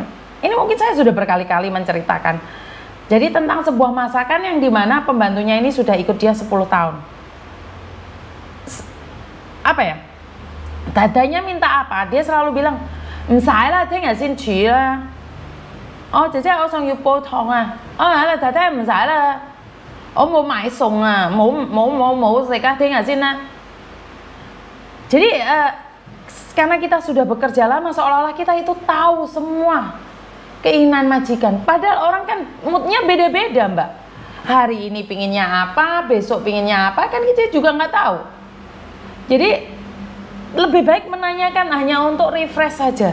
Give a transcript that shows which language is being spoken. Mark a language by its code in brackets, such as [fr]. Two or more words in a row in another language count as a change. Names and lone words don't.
[id] Ini mungkin saya sudah berkali-kali menceritakan. Jadi tentang sebuah masakan yang dimana pembantunya ini sudah ikut dia 10 tahun. Apa ya? Dadanya minta apa? Dia selalu bilang, "Msai lah, dia nggak sinci lah. [yue] Oh,姐姐我想要煲湯啊。哦，係啦，太太唔使啦。我冇買餸啊，冇食啊，聽日先啦." [id] Jadi karena kita sudah bekerja lama, seolah-olah kita itu tahu semua keinginan majikan. Padahal orang kan moodnya beda-beda, Mbak. Hari ini pinginnya apa, besok pinginnya apa, kan kita juga nggak tahu. Jadi lebih baik menanyakan hanya untuk refresh saja.